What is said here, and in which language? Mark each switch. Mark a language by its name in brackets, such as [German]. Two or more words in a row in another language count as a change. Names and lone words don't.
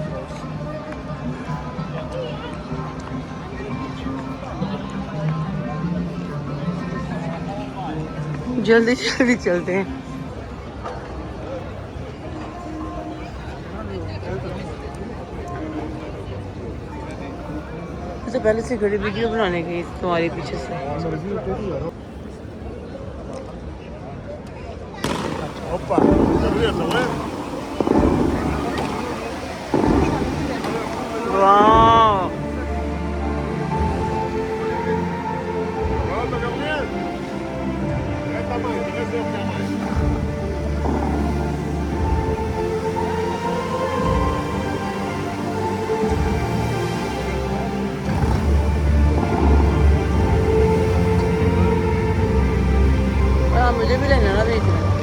[Urdu] جلدی جلدی چلتے ہیں. تو پہلے سے کھڑی ویڈیو بنانے گئی تمہارے پیچھے سے. [Portuguese] Opa, beleza, não é? [Urdu] वाह [Portuguese] Volta, Gabriel. Essa mãe, quer ver o que é mais? [Urdu] مجھے بھی لینا نا دیکھنا.